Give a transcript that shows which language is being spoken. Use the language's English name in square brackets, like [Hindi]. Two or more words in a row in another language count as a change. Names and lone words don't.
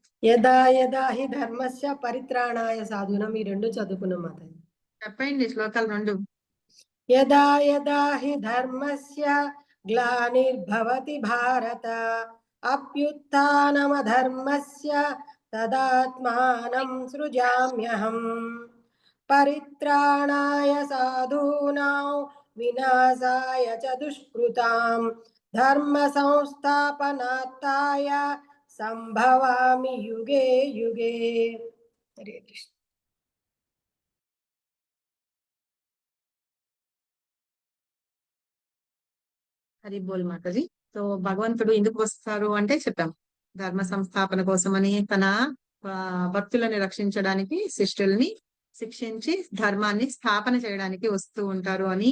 [Sanskrit] యదా యదా హి ధర్మస్య పరిత్రాణాయ సాధునం, [Telugu] ఈ రెండు చదువుకున్నాం మాతాజీ. చెప్పండి శ్లోకాలు రెండు. [Sanskrit] యదా యదా హి ధర్మస్య గ్లానిర్భవతి భారత అభ్యుత్థానమధర్మస్య తదాత్మానం సృజామ్యహం పరిత్రాణాయ సాధూనాం వినాశాయ చ దుష్కృతాం ధర్మ సంస్థాపనార్థాయ సంభవామి యుగే యుగే. హరే కృష్ణ. హరి బోల్ మాతాజీ. [Telugu] సో భగవంతుడు ఎందుకు వస్తారు అంటే చెప్పాం, ధర్మ సంస్థాపన కోసమని, తన భక్తులని రక్షించడానికి, శిష్యుల్ని శిక్షించి ధర్మాన్ని స్థాపన చేయడానికి వస్తూ ఉంటారు అని.